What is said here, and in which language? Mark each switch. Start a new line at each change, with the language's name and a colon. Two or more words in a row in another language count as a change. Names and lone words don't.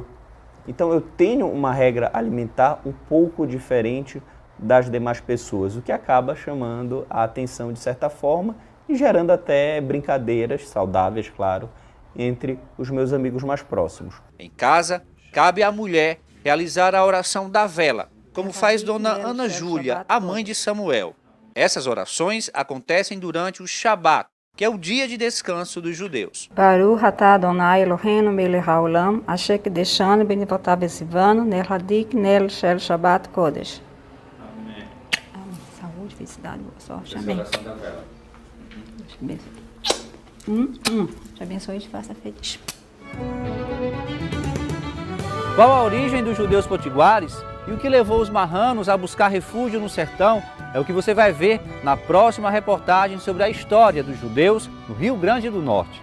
Portuguese: Então eu tenho uma regra alimentar um pouco diferente das demais pessoas, o que acaba chamando a atenção de certa forma e gerando até brincadeiras saudáveis, claro, entre os meus amigos mais próximos. Em casa, cabe à mulher realizar a oração da vela, como faz Dona Ana Júlia, a mãe de Samuel. Essas orações acontecem durante o Shabat, que é o dia de descanso dos judeus.
Hebrew: ברוך אתה אדוני אלוהינו מלך העולם, אשר קידשנו במצוותיו וציוונו, נל הדיק נל של שבת קודש.
Portuguese: Amém. Saúde, felicidade, boa sorte. Amém. Deus te abençoe e te faça feliz. Qual a origem dos judeus potiguares e o que levou os marranos a buscar refúgio no sertão é o que você vai ver na próxima reportagem sobre a história dos judeus no Rio Grande do Norte.